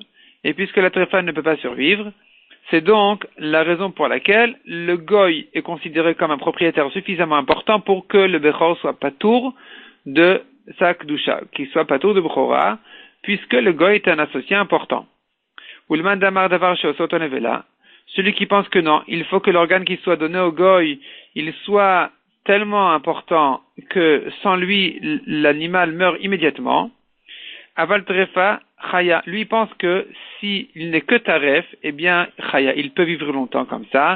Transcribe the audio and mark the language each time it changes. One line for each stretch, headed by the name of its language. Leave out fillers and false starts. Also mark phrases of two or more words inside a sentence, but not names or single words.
French: Et puisque la trefa ne peut pas survivre, c'est donc la raison pour laquelle le Goy est considéré comme un propriétaire suffisamment important pour que le Bechor soit patour de sa kdusha, qu'il soit patour de Bechora, puisque le goy est un associé important.
Hebrew: ולמאן דאמר דבר שעושה אותו נבלה,
French: celui qui pense que non, il faut que l'organe qui soit donné au goy, il soit tellement important que sans lui, l'animal meurt immédiatement.
Hebrew: אבל טרפה, חיה,
French: lui pense que s'il n'est que taref, eh bien, chaya, il peut vivre longtemps comme ça.